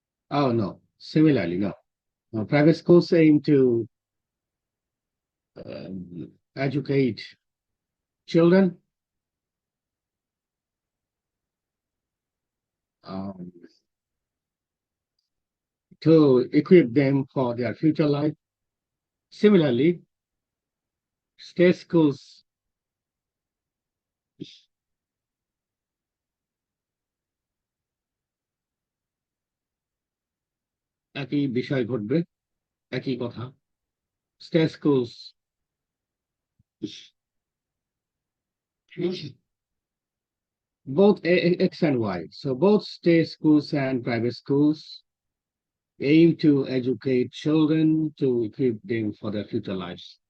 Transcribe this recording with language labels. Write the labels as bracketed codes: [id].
[en] Oh no, similarly, no. Private schools aim to educate children to equip them for their future life. Similarly, state schools [bn] একই বিষয় ঘটবে, একই কথা। [en] State schools both X and Y. So both state schools and private schools aim to educate children to equip them for their future lives.